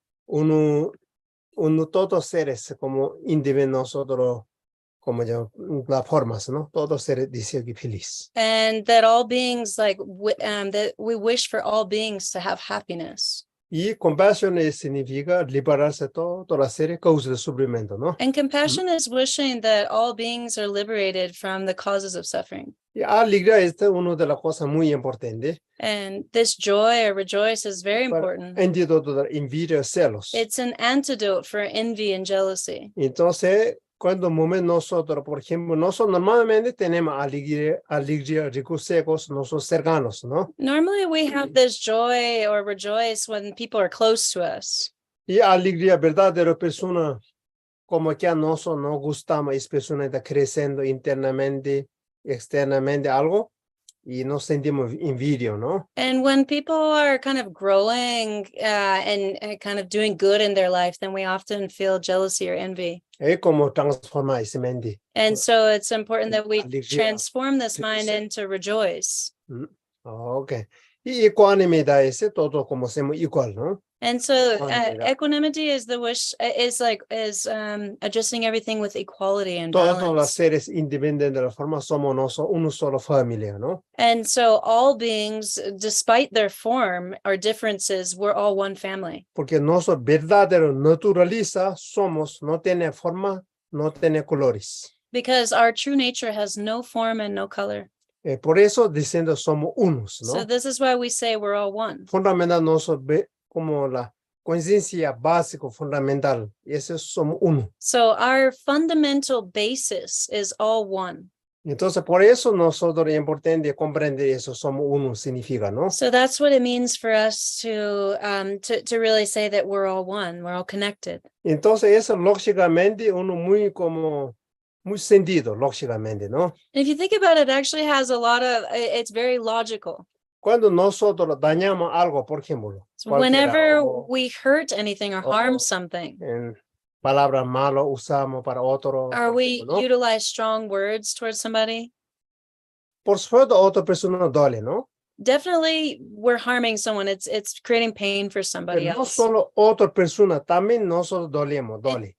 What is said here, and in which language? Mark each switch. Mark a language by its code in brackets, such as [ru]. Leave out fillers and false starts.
[es] Uno todos seres como individuos nosotros, como ya las formas, ¿no? Todos seres deseo que feliz. [en] And that all beings that we wish for all beings to have happiness. [es] Y compasión significa liberarse de todas las series causas de sufrimiento, ¿no? [en] And compassion is wishing that all beings are liberated from the causes of suffering. [es] Y alegría es una de las cosas muy importantes. [en] And this joy or rejoice is very important. [es] Antídoto de envidia y celos. [en] It's an antidote for envy and jealousy. [es] Entonces, cuando nosotros, por ejemplo, nosotros normalmente tenemos alegría, recursos nosotros cercanos, ¿no? [en] Normally we have this joy or rejoice when people are close to us. [es] Y alegría verdadera persona, como que a nosotros nos gustamos, es persona que está creciendo internamente, externamente algo, y nos sentimos envidia, ¿no? [en] And when people are kind of growing and kind of doing good in their life, then we often feel jealousy or envy. [es] Es como transformar ese mente. [en] And so it's important that we [es] Alegría, [en] transform this mind [es] felicidad. [en] into rejoice. Ok. [es] Y ecuanimidad es todo como somos igual, ¿no? [en] And so [es] Ecuanimidad. [en] equanimity is the wish is adjusting everything with equality and [es] Todos los [en] balance. [es] seres independientes de la forma somos una sola familia, ¿no? [en] And so all beings, despite their form or differences, we're all one family. [es] Porque nuestro verdadero naturaleza somos, no tiene forma, no tiene colores. [en] Because our true nature has no form and no color. [es] Por eso diciendo somos unos, [en] So [es] ¿no? [en] this is why we say we're all one. [es] Fundamental nosotros como la conciencia básica fundamental, y eso somos uno. [en] So our fundamental basis is all one. [es] Entonces, por eso nosotros es importante comprender eso, somos uno, significa, ¿no? [en] So that's what it means for us to really say that we're all one, we're all connected. [es] Entonces, eso lógicamente uno muy sentido, lógicamente, ¿no? [en] And if you think about it, it actually has a lot of, it's very logical. [es] Cuando nosotros dañamos algo, por ejemplo, [en] So [es] cualquiera, [en] whenever [es] o [en] we hurt anything or Oh. harm something, [es] en palabras malas usamos para otro, [en] or [es] por [en] we [es] ejemplo, ¿no? [en] utilize strong words towards somebody, [es] Por supuesto, a otra persona duele, ¿no? [en] definitely we're harming someone. It's creating pain for somebody [es] Pero no [en] else. [es] solo otra persona, también nosotros dolemos, duele.